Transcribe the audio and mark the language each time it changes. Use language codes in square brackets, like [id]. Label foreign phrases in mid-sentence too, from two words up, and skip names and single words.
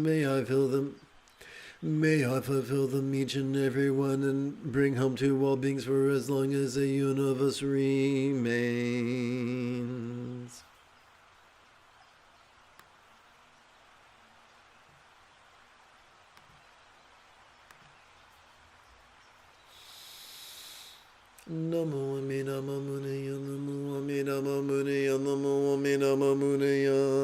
[en] May I fulfill them each and every one, and bring home to all beings for as long as the universe remains. [sa] नमो अमिधम मुनिय, नमो अमिधम मुनिय, नमो अमिधम मुनिय.